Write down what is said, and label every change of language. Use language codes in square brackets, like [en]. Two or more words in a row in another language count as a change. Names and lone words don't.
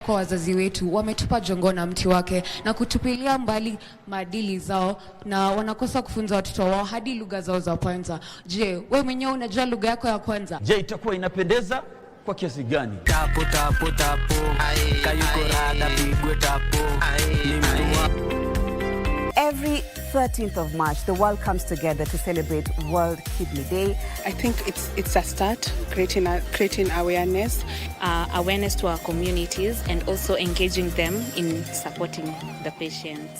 [sw] Kwa wazazi wetu wametupa jongo na mti wake na kutupilia mbali maadili zao na wanakosa kufunza watoto wao hadi lugha zao za kwanza. Je, wewe mwenyewe unajua lugha yako ya kwanza? Je, itakuwa inapendeza kwa kiasi gani? Tapo tapo tapo, kayuko rada pigwe tapo. [en] Every 13th of March, the world comes together to celebrate World Kidney Day. I think it's a start, creating awareness. Awareness to our communities and also engaging them in supporting the patients.